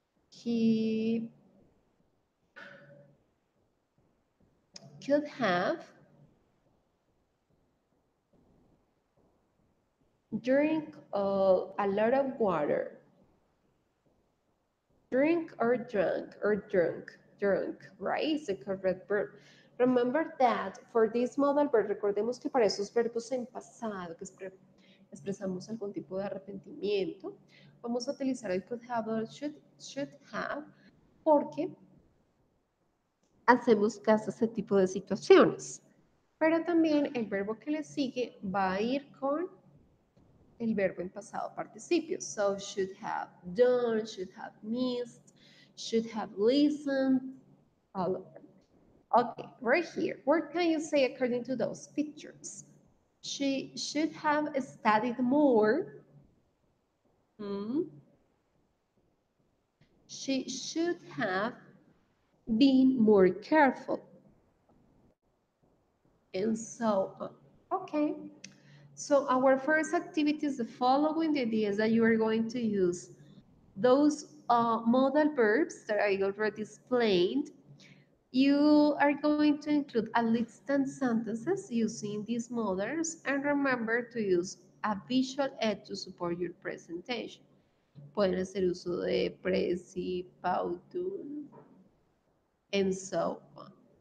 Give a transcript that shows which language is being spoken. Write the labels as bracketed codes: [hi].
[en] He could have drink a lot of water. Drink or drunk or drunk, right? Is the correct verb. Remember that for this modal verb, [es] recordemos que para esos verbos en pasado que expresamos algún tipo de arrepentimiento, vamos a utilizar el could have o should have, porque hacemos caso a ese tipo de situaciones. Pero también el verbo que le sigue va a ir con el verbo en pasado participio. [en] So should have done, should have missed, should have listened, all of them. Okay, right here. What can you say according to those pictures? She should have studied more. Hmm. She should have been more careful, and so on. Okay. So our first activity is the following. The idea is that you are going to use those modal verbs that I already explained. You are going to include at least 10 sentences using these modals, and remember to use a visual aid to support your presentation. [es] Pueden hacer uso de presi, pautum, [en] and so on.